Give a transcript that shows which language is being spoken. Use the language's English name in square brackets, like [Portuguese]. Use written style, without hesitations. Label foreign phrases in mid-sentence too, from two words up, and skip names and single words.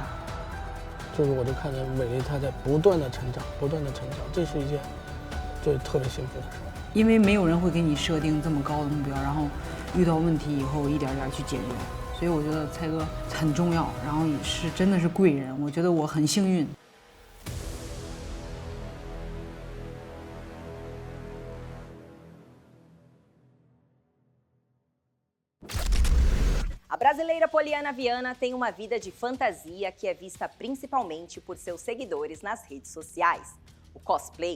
[Chinese] 就是我就看着伟丽她在不断的成长，这是一件就特别幸福的事。因为没有人会给你设定这么高的目标，然后遇到问题以后一点点去解决。所以我觉得蔡哥很重要，然后也是真的是贵人，我觉得我很幸运。 [Portuguese] A brasileira Polyana Viana tem uma vida de fantasia que é vista principalmente por seus seguidores nas redes sociais, o cosplay.